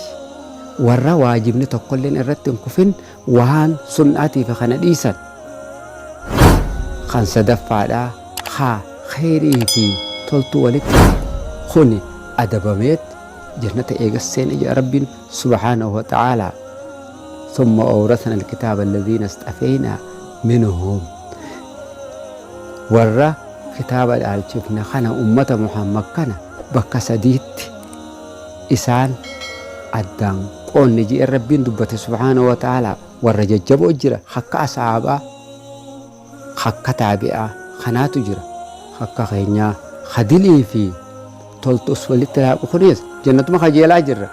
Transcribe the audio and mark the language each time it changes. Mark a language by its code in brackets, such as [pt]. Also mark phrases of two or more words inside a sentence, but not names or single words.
[om] warra waajibni tokkolleen irratti hin kufin waan sunnaatiif kana dhiisan. kan sadaffaadhaa haa khayrii fi toltu walitti kuni adabameet jannata eegasseen ija rabbiin [ar] سبحانه وتعالى. ثم أورثنا الكتاب الذين استفينا منهم. [om] warra kitaaba dhaalchifne kana ummata muhammad kana bakka sadiitti isaan addaan qoonni jee rabbiin dubbate [ar] سبحانه وتعالى. [om] warra jajjaboo jira, akka asaabaa, akka taabi'aa kanaatu jira, akka keenyaa hadilii fi toltus walitti laaqu kunis jannatuma kajeelaa jirra.